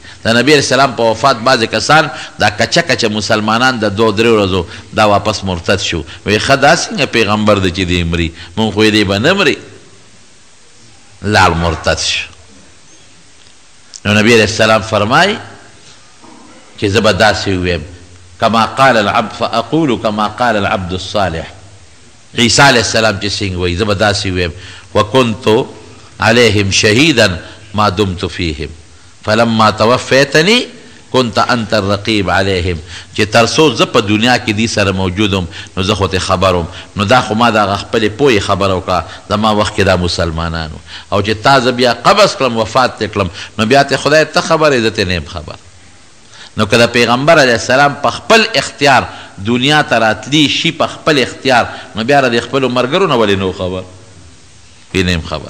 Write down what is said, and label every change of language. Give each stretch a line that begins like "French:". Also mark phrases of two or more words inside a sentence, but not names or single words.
Pashto: د نبی
Arabic: علیه السلام
Pashto: په وفات بعضې کسان دا کچه کچه مسلمانان د 2-3 ورځو دا واپس مرتد شو. وایي ښه دا څنګه پیغمبر دی چې دی مري، مونږ خو یې دی به نه مري، لاړ مرتد شو. نو نبی
Arabic: علیه السلام
Pashto: فرمایي چې زه به داسې وویم
Arabic: کما قال العبد فاقول کما قال العبد الصالح.
Pashto: عیسی
Arabic: علیه السلام
Pashto: چې څنګه وایي زه به داسې وویم
Arabic: وكنت عليهم شهيدا ما دمت فيهم فلما توفيتني كنت انت الرقيب عليهم.
Pashto: چې ترڅو زه په دنیا کې دې سره موجودم نو زه خو ته خبروم. نو دا خو ما د خپلې پوهې خبره وکړه زما وخت کې دا مسلمانانو، او چې تا زه بیا قبض کړم وفات ته کړم نو بیا ته خدای ته خبر یې زه ته نه یم خبر. نو که د پیغمبر
Arabic: علیه السلام
Pashto: په خپل اختیار دنیا ته راتلی شي په خپل اختیار نو بیا د خپلو ملګرو نه ولې نو خبر پینیم خبر.